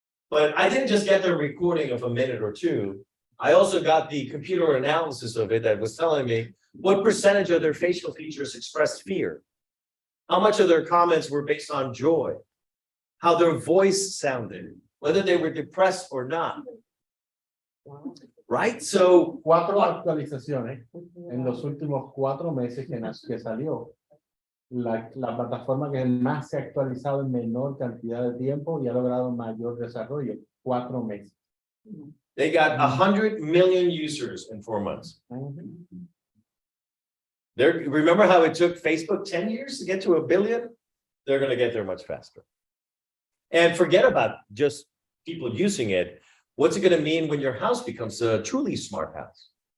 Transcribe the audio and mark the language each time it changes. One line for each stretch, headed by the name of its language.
English: But I didn't just get the recording of a minute or two. I also got the computer analysis of it that was telling me what percentage of their facial features expressed fear, how much of their comments were based on joy, how their voice sounded, whether they were depressed or not. Right? So
Spanish: 4 actualizaciones en los últimos 4 meses que salió. La plataforma que más se ha actualizado en menor cantidad de tiempo y ha logrado mayor desarrollo, 4 meses.
English: they got 100 million users in 4 months. Remember how it took Facebook 10 years to get to 1 billion? They're going to get there much faster. And forget about just people using it. What's it going to mean when your house becomes a truly smart house?